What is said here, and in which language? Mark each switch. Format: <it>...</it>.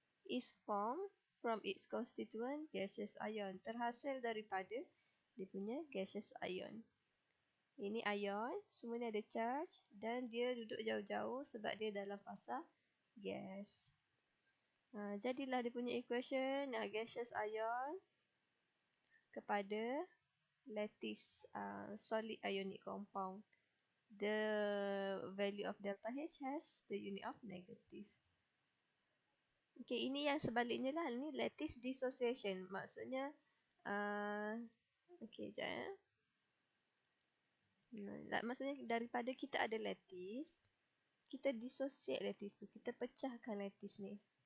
<en>Is formed from its constituent gaseous ion.</en> <ms>Terhasil daripada dia punya gaseous ion. Ini ion, semua ni ada charge dan dia duduk jauh-jauh sebab dia dalam fasa gas. Jadilah dia punya equation, gaseous ion kepada lattice solid ionic compound.</ms> <en>The value of delta H has the unit of negative.</en> <ms>Okay, ini yang sebaliknya lah. Ini lattice dissociation. Maksudnya, okay, sekejap. Maksudnya daripada kita ada lattice, kita dissociate lattice tu. Kita pecahkan lattice ni.</ms>